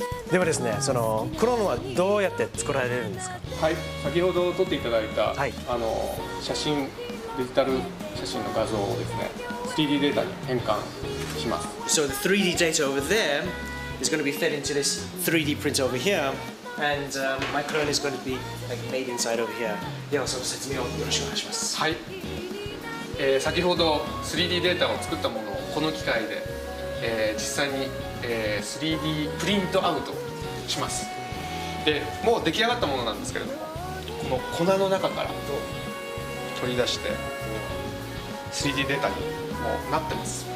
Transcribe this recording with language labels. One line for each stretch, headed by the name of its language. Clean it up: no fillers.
Japanese: ではですね、そのクローンはどうやって作られるんですか？はい、先ほど撮っていただいた、はい、写真、デジタル写真の画像をですね、3D データに変換します。
English: So the 3D data over there is going to be fed into this 3D printer over here, and my clone is going to be like made inside over here.
Japanese: ではその説明をよろしくお願いします。はい。先ほど 3D データを作ったものをこの機械で、実際に、3D プリントアウトします。で、もう出来上がったものなんですけれども、この粉の中から取り出して 3D データにもうなってます。